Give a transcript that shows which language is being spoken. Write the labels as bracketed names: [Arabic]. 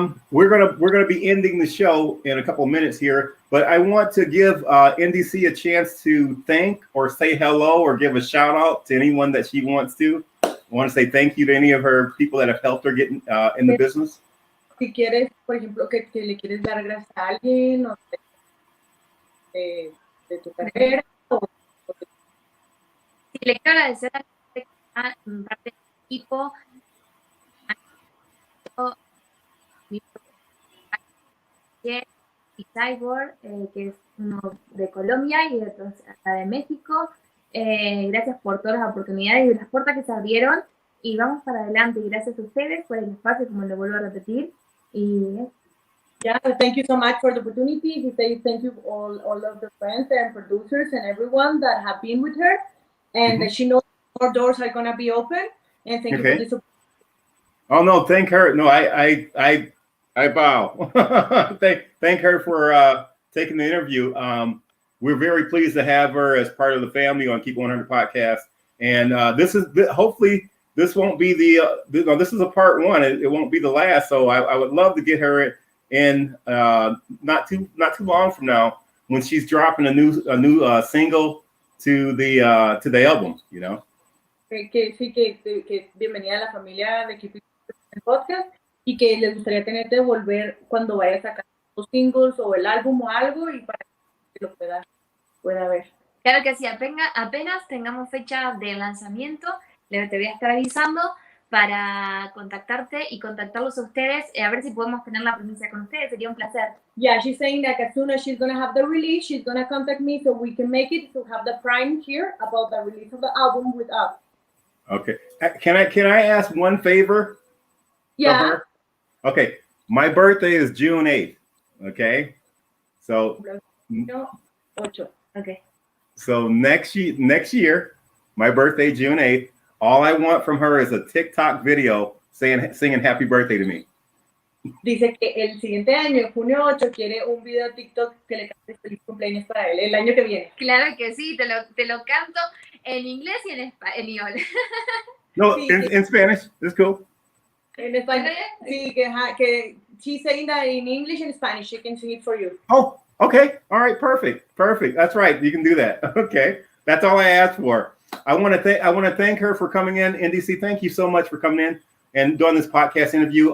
[English] We're gonna be ending the show in a couple of minutes here, but I want to give NDC a chance to thank or say hello or give a shout out to anyone that she wants to. I want to say thank you to any of her people that have helped her get in the business. [Spanish] Si quieres, por ejemplo, que le quieres dar gracias a alguien o de tu carrera. Sí, le quiero agradecer a parte del equipo, y Cyborg, que es uno de Colombia y otro de México. Gracias por todas las oportunidades y las puertas que se abrieron, y vamos para adelante. Y gracias a ustedes por el espacio, como lo vuelvo a repetir. Y [English] yeah, thank you so much for the opportunity. We say thank you all of the friends and producers and everyone that have been with her, and that she knows more doors are gonna be open. And thank you for this opportunity. Oh no, thank her. No, I bow. thank her for taking the interview. We're very pleased to have her as part of the family on Keep 100 podcast. And hopefully this won't be this is a part 1. It won't be the last. So I would love to get her in not too long from now, when she's dropping a new single to the album, you know. [Spanish] Que bienvenida a la familia de Keep It Podcast, y que les gustaría tenerte volver cuando vaya a sacar los singles o el álbum o algo, y para que lo pueda ver. Claro que sí, apenas tengamos fecha de lanzamiento, te voy a estar avisando para contactarte y contactarlos a ustedes, a ver si podemos tener la primicia con ustedes. Sería un placer. [English] Yeah, she's saying that as soon as she's going to have the release, she's going to contact me so we can make it, to have the prime here about the release of the album with us. Okay. Can I ask one favor? Yeah. Okay. My birthday is June 8th. Okay. So. No, 8. Okay. So next year, my birthday, June 8th, all I want from her is a TikTok video singing happy birthday to me. [Spanish] dice que el siguiente año, en junio 8, quiere un video de TikTok que le cante feliz cumpleaños para él, el año que viene. Claro que sí, te lo canto en inglés y en español. No, Sí, [English] in Spanish. It's cool. [Spanish] En español. Sí, que [English] she's saying that in English and Spanish. She can sing it for you. Oh, okay. All right. Perfect. That's right. You can do that. Okay. That's all I asked for. I want to thank her for coming in. NDC, thank you so much for coming in and doing this podcast interview.